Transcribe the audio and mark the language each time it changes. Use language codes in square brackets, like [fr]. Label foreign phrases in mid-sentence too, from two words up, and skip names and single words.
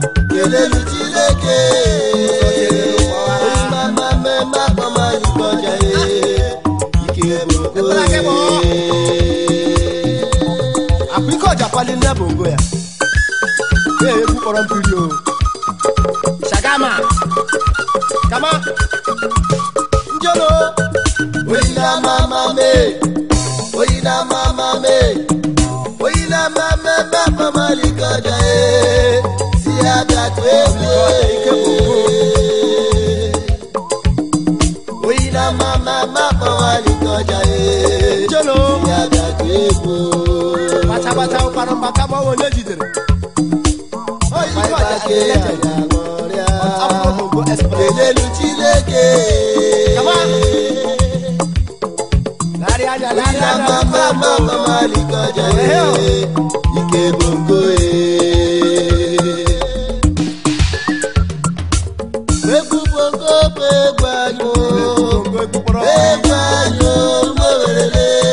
[ig] Kelelu Chineke. Mama me, mama anyị kọjá e. Ike bongo e. Akwa Ike Ọja kwali nne bongo ya. Ya egwu kpọrọ mpiri o. Shagama. Kama. Njolo. Oyinla mama me. Oyinla mama me. Oyinla mama me, mama anyị kọjá e. Si agatu ego e. Oyinla mama me, mama anyị kọjá e. Njolo. Si agatu ego. Bacha, bacha, ụkpara mba, kama onye jidere. Oyinla Ike Ọja mama legend. [en] me. On top of Bongo Express. [ig] Kelelu Chineke. Kama. Larị anya, larị Oyinla anya. mama me, mama anyị kọjá e. Ike bongo e. Egwu bongo bụ egwu anyị o. Egwu bongo, egwu kpọrọ Egwu anyị o, Owerri.